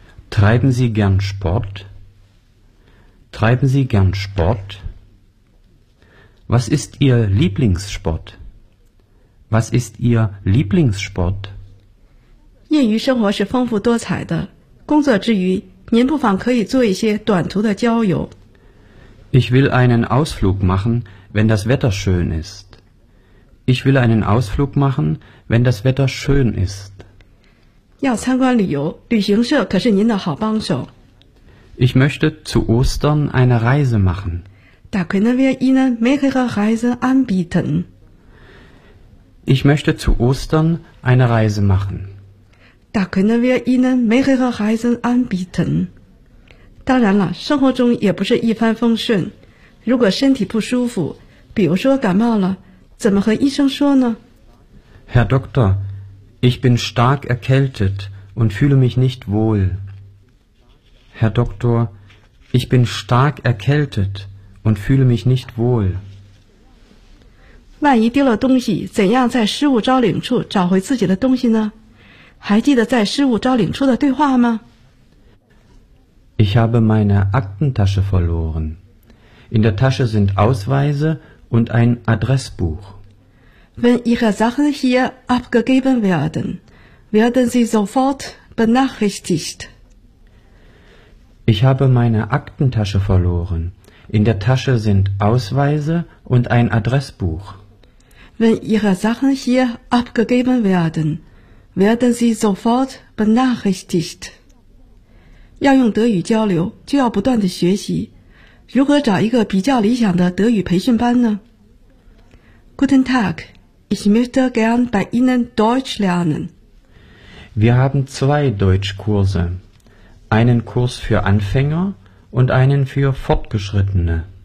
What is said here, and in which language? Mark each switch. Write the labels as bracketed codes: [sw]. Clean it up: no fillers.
[de] Treiben Sie gern Sport? Treiben Sie gern Sport? Was ist Ihr Lieblingssport? Was ist Ihr Lieblingssport? [zh] 业余生活是丰富多彩的，工作之余，您不妨可以做一些短途的郊游。 [de] Ich will einen Ausflug machen, wenn das Wetter schön ist. Ich will einen Ausflug machen, wenn das Wetter schön ist. [zh] 要参观旅游，旅行社可是您的好帮手。 [de] Ich möchte zu Ostern eine Reise machen. Da können wir Ihnen mehrere Reisen anbieten. Ich möchte zu Ostern eine Reise machen. Da können wir Ihnen mehrere Reisen anbieten. [zh] 当然了，生活中也不是一帆风顺。如果身体不舒服，比如说感冒了，怎么和医生说呢？ [de] Herr Doktor, ich bin stark erkältet und fühle mich nicht wohl. Herr Doktor, ich bin stark erkältet und fühle mich nicht wohl. [zh] 万一丢了东西，怎样在失物招领处找回自己的东西呢？还记得在失物招领处的对话吗？ [de] Ich habe meine Aktentasche verloren. In der Tasche sind Ausweise und ein Adressbuch. Wenn Ihre Sachen hier abgegeben werden, werden Sie sofort benachrichtigt. Ich habe meine Aktentasche verloren. In der Tasche sind Ausweise und ein Adressbuch. Wenn Ihre Sachen hier abgegeben werden, werden Sie sofort benachrichtigt. [zh] 要用德语交流，就要不断的学习。如何找一个比较理想的德语培训班呢？ [de] Guten Tag, ich möchte gern bei Ihnen Deutsch lernen. Wir haben zwei Deutschkurse, einen Kurs für Anfänger und einen für Fortgeschrittene.